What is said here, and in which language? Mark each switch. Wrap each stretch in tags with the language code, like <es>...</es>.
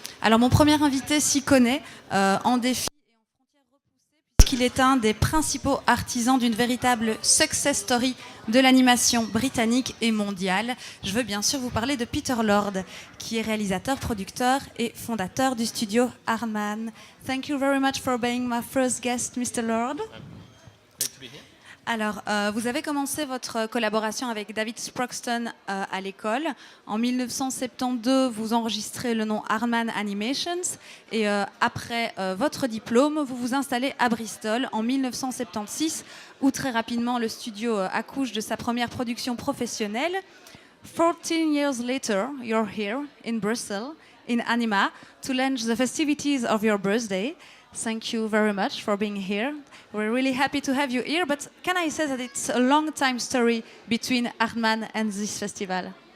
<fr>Alors mon premier invité s'y connaît en défi et en frontières repoussées puisqu'il est un des principaux artisans d'une véritable success story de l'animation britannique et mondiale. Je veux bien sûr vous parler de Peter Lord, qui est réalisateur, producteur et fondateur du studio Aardman.</fr> <en>Thank you very much for being my first guest, Mr. Lord. Great to be here.</en> <fr>Alors, vous avez commencé votre collaboration avec David Sproxton à l'école. En 1972, vous enregistrez le nom Aardman Animations. Et après votre diplôme, vous vous installez à Bristol en 1976, où très rapidement le studio accouche de sa première production professionnelle.</fr> <en>14 years later, you're here in Bristol, in Anima, to launch the festivities of your birthday. Thank you very much for being here. We're really happy to have you here, but can I say that it's a long time story between Aardman and this festival?</en>